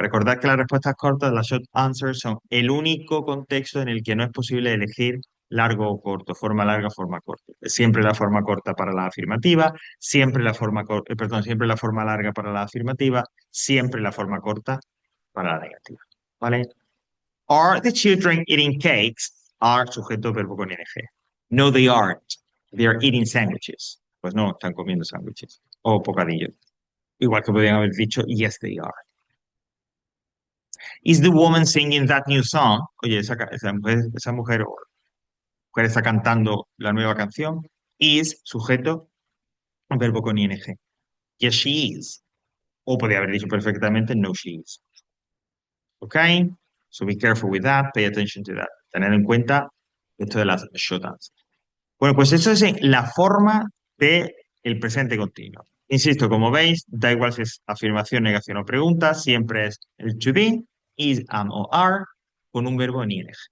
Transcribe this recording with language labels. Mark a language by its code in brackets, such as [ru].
[es] Recordad que las respuestas cortas, las short answers, son el único contexto en el que no es posible elegir largo o corto, forma larga, forma corta. Siempre la forma corta para la afirmativa, siempre siempre la forma larga para la afirmativa, siempre la forma corta para la negativa. ¿Vale? [en] Are the children eating cakes? Are [es] sujeto verbo con ing. [en] No, they aren't. They are eating sandwiches. [es] Pues no, están comiendo sándwiches o bocadillos. Igual que podrían haber dicho, [en] yes, they are. Is the woman singing that new song? [es] Oye, esa mujer o mujer está cantando la nueva canción. Is, sujeto, verbo con ing. [en] Yes, she is. [es] O podría haber dicho perfectamente, [en] no, she is. [es] ¿Ok? [en] So be careful with that, pay attention to that. [es] Tener en cuenta esto de las short answers. Bueno, pues eso es la forma de el presente continuo. Insisto, como veis, da igual si es afirmación, negación o pregunta, siempre es el to be, is, am o are, con un verbo en ing.